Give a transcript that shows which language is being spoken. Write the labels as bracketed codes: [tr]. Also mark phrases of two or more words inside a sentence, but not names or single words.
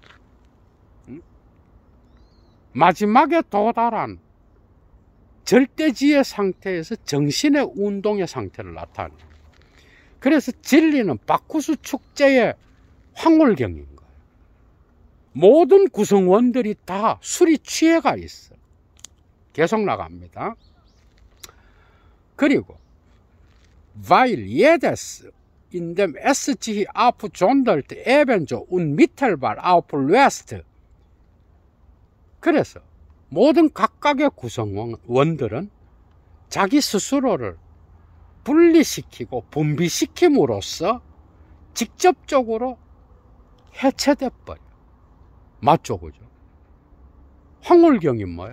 [ko] 마지막에 도달한 절대지의 상태에서 정신의 운동의 상태를 나타내. 그래서 진리는 바쿠스 축제의 황홀경인 거예요. 모든 구성원들이 다 술이 취해가 있어. 계속 나갑니다. [de] 그리고 weil jedes in dem es sich abzondert ebenso unmittelbar auflöst. [ko] 그래서 모든 각각의 구성원들은 자기 스스로를 분리시키고 분비시킴으로써 직접적으로 해체돼 버려. 맞죠, 그죠? 황홀경이 뭐예요?